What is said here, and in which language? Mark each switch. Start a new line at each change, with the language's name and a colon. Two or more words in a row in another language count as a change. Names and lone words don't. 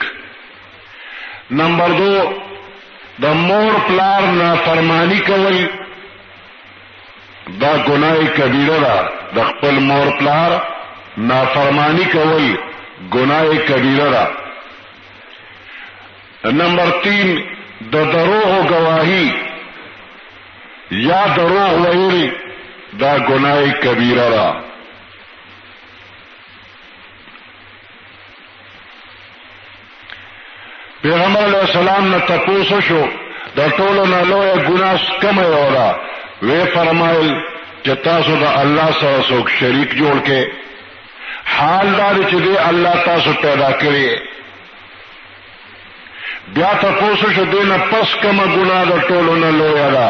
Pashto: نمبر 2 د مور پلار نافرمانی کول دا گناہ کبیرہ ده. د خپل مور پلار نافرمانی کول گناہ کبیرہ ده. نمبر 3 د دروغ گواہی یا دروغ ویل دا گناہ کبیرہ ده. پیغمبر
Arabic: علیہ السلام
Pashto: نے تپوسو شو دا ټولو نه لوی ګناه کومه یو ده؟ وی فرمایل چې تاسو د الله سره څوک شریک جوړ کې. حال دا چې دی الله تاسو پیدا کړی. بیا تپوسو شو دینه پس کومه ګناه د ټولو نه لوی ده؟